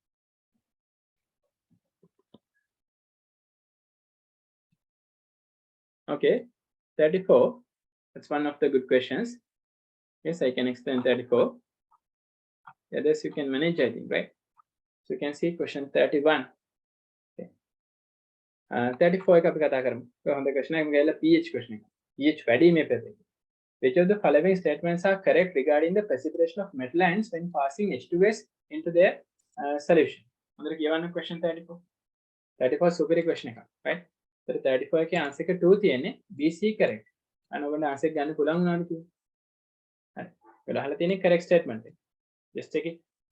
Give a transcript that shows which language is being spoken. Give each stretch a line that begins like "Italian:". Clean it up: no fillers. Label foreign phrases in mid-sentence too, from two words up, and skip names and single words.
English: Okay, 34. That's one of the good questions. Yes, I can explain 34. The others you can manage, I think, right? So you can see question 31. Okay.
Sinhala: 34 එක අපි කතා කරමු. ඒක හොඳ question එකක්. මේක
English: pH question
Sinhala: එක. pH වැඩි මේ පැත්තේ.
English: Which of the following statements are correct regarding the precipitation of metal ions when passing H2S into their solution?
Sinhala: හොඳට කියවන්න question 34. 34 සුපිරි question එකක්, right? So 34 එකේ answer එක 2 තියෙන්නේ BC correct. අන්න ඔයගොල්ලෝ answer එක ගන්න පුළුවන් වුණාද කියලා. හරි. ඔයාලා අහලා තියෙන්නේ
English: correct statement
Sinhala: එක.
English: Just check it.